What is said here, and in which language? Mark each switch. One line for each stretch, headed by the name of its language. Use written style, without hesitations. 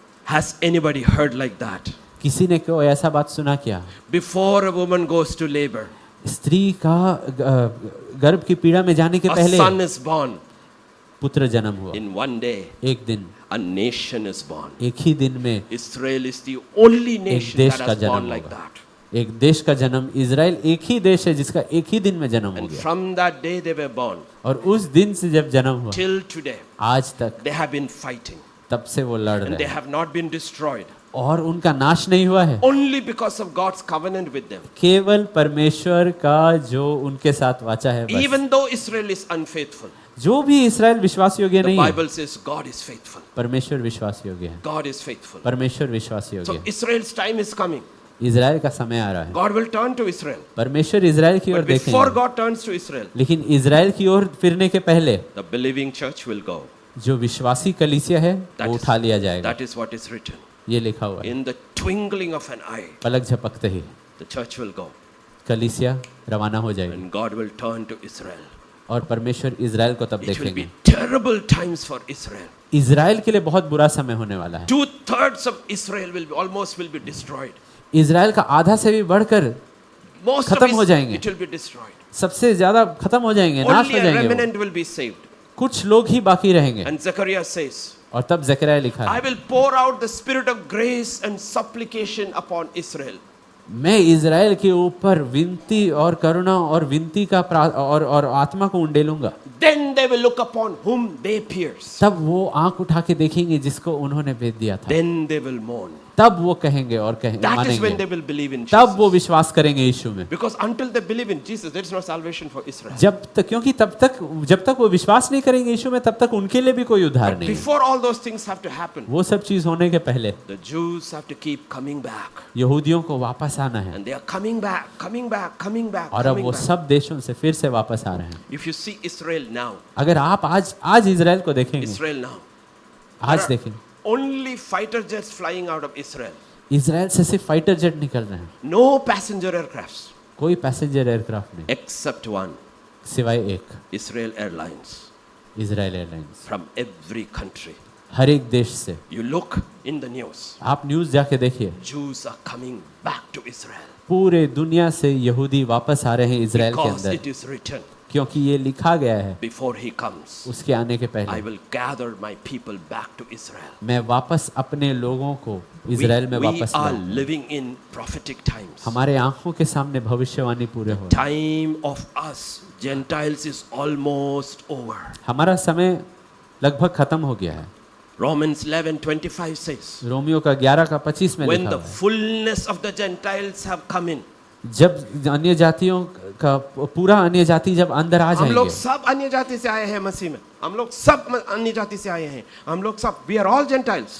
English: Has anybody heard like that?
Hindi: किसी ने कोई ऐसा बात सुना क्या?
English: Before a woman goes to labor,
Hindi: स्त्री का गर्भ की पीड़ा में जाने के
English: a
Hindi: पहले
English: son is born.
Hindi: पुत्र जन्म हुआ।
English: In one day,
Hindi: एक दिन,
English: a nation is born.
Hindi: एक ही दिन में
English: Israel is the only nation
Hindi: देश
English: that
Hindi: का
English: has
Hindi: जन्म
English: born like
Hindi: होगा।
English: that.
Hindi: एक देश का जन्म, इज़राइल एक ही देश है जिसका एक ही दिन में जन्म हो
English: And
Hindi: गया।
English: from that day they were born
Hindi: और उस दिन से जब जन्म हुआ
English: till today,
Hindi: आज तक,
English: they have been fighting
Hindi: तब से वो लड़
English: and
Hindi: रहे
English: they
Hindi: हैं
English: have not been destroyed.
Hindi: और उनका नाश नहीं हुआ है,
English: Only because of God's covenant with them.
Hindi: केवल परमेश्वर का जो उनके साथ वाचा है बस।
English: Even though Israel is unfaithful,
Hindi: जो भी इस्राएल विश्वास योग्य
English: the
Hindi: नहीं है,
English: Bible says God is faithful.
Hindi: परमेश्वर विश्वास योग्य है।
English: God is faithful.
Hindi: परमेश्वर विश्वास योग्य
English: So
Hindi: है।
English: Israel's time is coming.
Hindi: Israel का समय आ रहा है।
English: God will turn to Israel.
Hindi: परमेश्वर इज़राइल की ओर
English: But before
Hindi: देखेंगे,
English: God turns to Israel,
Hindi: लेकिन इज़राइल की ओर फिरने के पहले
English: the believing church will go.
Hindi: जो विश्वासी कलीसिया है
English: That
Hindi: वो
English: is-
Hindi: उठा लिया जाएगा।
English: That is what is written.
Hindi: ये लिखा हुआ है।
English: In the twinkling of an eye,
Hindi: पलक झपकते ही
English: the church will go.
Hindi: कलीसिया रवाना हो जाएगी
English: And God will turn to Israel.
Hindi: और परमेश्वर इज़राइल को तब
English: It will
Hindi: देखेंगे।
English: be terrible times for Israel.
Hindi: Israel के लिए बहुत बुरा समय होने वाला है।
English: 2/3 of Israel will be destroyed.
Hindi: Israel का आधा से भी बढ़कर
English: Most of
Hindi: खत्म हो जाएंगे।
English: it will be destroyed.
Hindi: सबसे ज्यादा खत्म हो जाएंगे, नाश
English: Only
Hindi: हो
English: a
Hindi: जाएंगे वो।
English: remnant will be saved.
Hindi: कुछ लोग ही बाकी रहेंगे।
English: And Zechariah says,
Hindi: और तब जकरिया लिखा
English: I
Hindi: है,
English: will pour out the spirit of grace and supplication upon Israel.
Hindi: मैं इज़राइल के ऊपर विनती और करुणा और विनती का और आत्मा को उंडेलूंगा।
English: Then they will look upon whom they pierced.
Hindi: तब वो आंख उठा के देखेंगे जिसको उन्होंने भेज दिया था।
English: Then they will mourn.
Hindi: तब वो कहेंगे और
English: That is when
Hindi: मानेंगे।
English: they will believe in
Hindi: तब वो
English: Jesus.
Hindi: विश्वास करेंगे यीशु में।
English: Because until they believe in Jesus, there is no salvation for Israel.
Hindi: जब तक, क्योंकि जब तक वो विश्वास नहीं करेंगे यीशु में, तब तक उनके लिए भी कोई उद्धार
English: But
Hindi: नहीं है।
English: before all those things have to happen,
Hindi: वो सब चीज होने के पहले
English: the Jews have to keep coming back.
Hindi: यहूदियों को वापस आना है।
English: And they are coming back, coming back, coming back,
Hindi: और अब
English: coming
Hindi: वो
English: back.
Hindi: सब देशों से फिर से वापस आ रहे हैं।
English: If you see Israel now,
Hindi: अगर आप आज इज़राइल को देखेंगे,
English: Israel now,
Hindi: आज देखेंगे,
English: only fighter jets flying out of Israel.
Hindi: Israel से सिर्फ फाइटर जेट निकल रहे हैं,
English: No passenger aircrafts,
Hindi: कोई पैसेंजर एयरक्राफ्ट नहीं,
English: except one,
Hindi: सिवाय एक,
English: Israel Airlines,
Hindi: Israel airlines.
English: from every country.
Hindi: हर एक देश से।
English: You look in the news.
Hindi: आप न्यूज़ जाके देखिए,
English: Jews are coming back to Israel
Hindi: पूरे दुनिया से यहूदी वापस आ रहे हैं इज़राइल के
English: because
Hindi: अंदर,
English: it is written,
Hindi: क्योंकि ये लिखा गया है
English: before he comes,
Hindi: उसके आने के
English: I
Hindi: पहले
English: will gather my people back to Israel.
Hindi: मैं वापस अपने लोगों को इज़राइल में
English: We
Hindi: वापस
English: are
Hindi: लाऊंगा।
English: living in prophetic times.
Hindi: हमारे आंखों के सामने भविष्यवाणी पूरे हो।
English: Time of us Gentiles is almost over.
Hindi: हमारा समय लगभग खत्म हो गया है।
English: Romans 11:25 says,
Hindi: रोमियो का 11:25 में
English: when
Hindi: लिखा
English: the
Hindi: हुआ है,
English: fullness of the Gentiles have come in.
Hindi: जब अन्य जातियों का पूरा अन्य जाति जब अंदर आ हम लोग जाएंगे, सब अन्य जाति से आए हैं मसीह में, हम लोग सब अन्य जाति से आए हैं, हम लोग सब,
English: we are all Gentiles